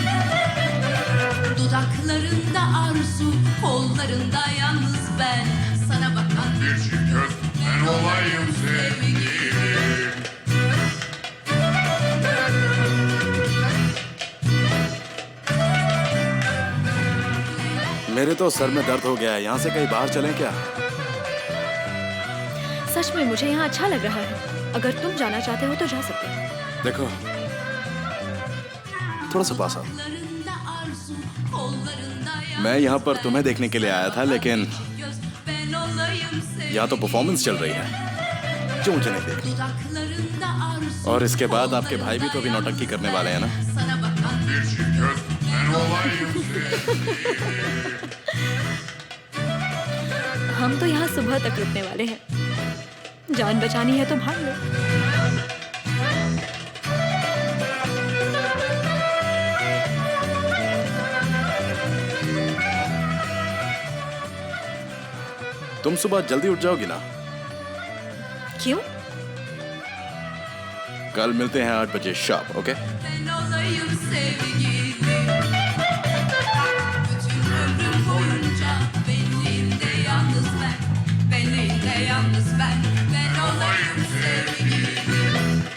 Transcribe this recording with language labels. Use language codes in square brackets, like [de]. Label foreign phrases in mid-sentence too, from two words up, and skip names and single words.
[tr] Dudaklarında arzu, kollarında yalnız ben. Sana bakan bir çift göz, ben olayım sevgilim. [hi] मेरे तो सर में दर्द हो गया है। यहाँ से कहीं बाहर चलें क्या? सच में मुझे यहाँ अच्छा लग रहा है। अगर तुम जाना चाहते हो तो जा सकते हो। देखो, थोड़ा सा पास आओ। [tr] Dudaklarında arzu, kollarında [hi] मैं यहाँ पर तुम्हें देखने के लिए आया था, लेकिन [tr] göz, ben olayım sevgilim. [hi] यहाँ तो परफॉर्मेंस चल रही है जो मुझे नहीं देखनी। [tr] Dudaklarında arzu, [hi] और इसके बाद आपके भाई भी तो अभी नौटंकी करने वाले हैं ना? [tr] sana bakan bir çift göz, ben olayım [hi] हम तो यहाँ सुबह तक रुकने वाले हैं। जान बचानी है तो भाग लो। तुम सुबह जल्दी उठ जाओगी ना? क्यों? कल मिलते हैं 8 बजे [en] sharp, okay? [tr] Ben olayım sevgilim. Bütün ömrüm boyunca benliğimde yalnız ben. Benliğimde yalnız ben. Ben olayım sevgilim.